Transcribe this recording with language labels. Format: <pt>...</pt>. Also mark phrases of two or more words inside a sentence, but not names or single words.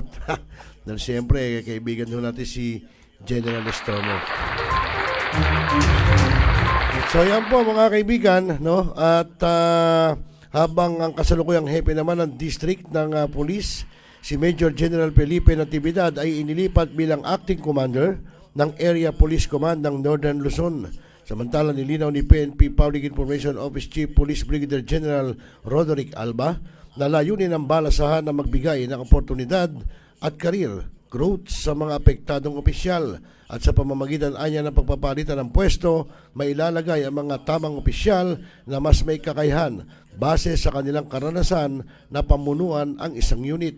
<tl>Dahil siyempre, kaibigan ho natin si General Estomo. So yan po mga kaibigan, no? At habang ang kasalukuyang hepe naman ng district ng police, si Major General Felipe Natividad ay inilipat bilang acting commander ng Area Police Command ng Northern Luzon. Samantala nilinaw ni PNP Public Information Office Chief Police Brigadier General Roderick Alba na layunin ang balasahan na magbigay ng oportunidad at</tl> <en>career growth</en> <tl>sa mga apektadong opisyal at sa pamamagitan anya ng pagpapalitan ng pwesto, mailalagay ang mga tamang opisyal na mas may kakayahan base sa kanilang karanasan na pamunuan ang isang unit.</tl>